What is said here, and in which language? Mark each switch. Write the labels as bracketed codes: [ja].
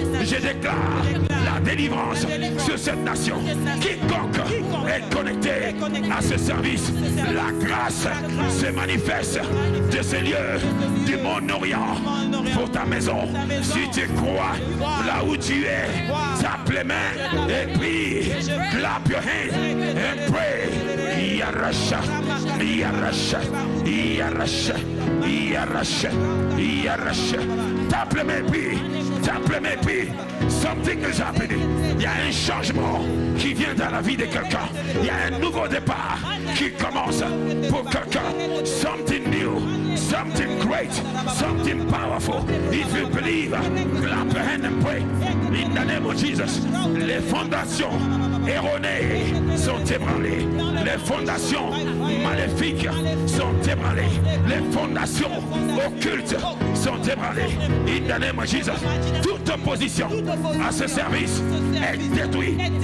[fr] Je déclare la délivrance sur cette nation. Quiconque est connecté à ce service, la grâce se manifeste de ces lieux du Moyen-Orient pour ta maison. Si tu crois là où tu es, tape les mains et prie. [en] Clap your hands and pray. [fr] Yarasha, Yarasha, Yarasha, Yarasha, Yarasha. Tape les mains, prie. Tape les mains, prie. [en] Something is happening. [fr] Il y a un changement qui vient dans la vie de quelqu'un. Il y a un nouveau départ qui commence pour quelqu'un. [en] Something new, something great, something powerful. If you believe, clap your hand and pray. In the name of Jesus. [fr] Les fondations erronées sont ébranlées. Les fondations maléfiques sont ébranlées. Les fondations occultes sont ébranlées. [en] In the name of Jesus. [fr] Toute opposition à ce service est détruite.